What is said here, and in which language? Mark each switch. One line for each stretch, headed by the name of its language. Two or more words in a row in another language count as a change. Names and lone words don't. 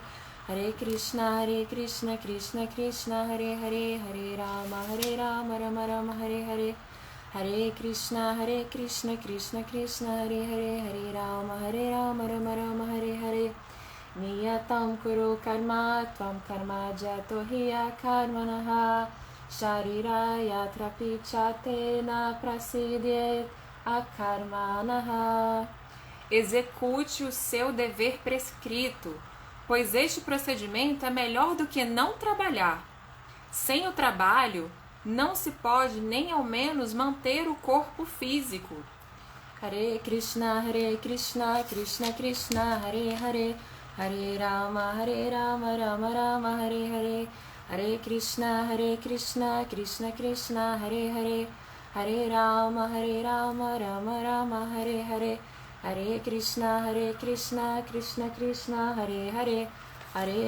Sanskrit: Hare Krishna Krishna Krishna Hare Hare, Hare Rama Rama Rama Hare Hare, Hare Krishna Krishna Krishna Hare Hare, Hare Rama Rama Rama Hare Hare, Niyatam kuru karma tvam karma jato hiya karmanaha shariraya trapichatena prasidyet akarmanaha.
Portuguese: Execute o seu dever prescrito, pois este procedimento é melhor do que não trabalhar. Sem o trabalho, não se pode nem ao menos manter o corpo físico.
Sanskrit: Hare Krishna, Krishna Krishna, Hare Hare, Hare Rama, Rama Rama, Hare Hare, Hare Krishna, Krishna Krishna, Hare Hare, Hare Rama, Rama Rama, Hare Hare, Hare Krishna, Krishna Krishna, Hare Hare, Hare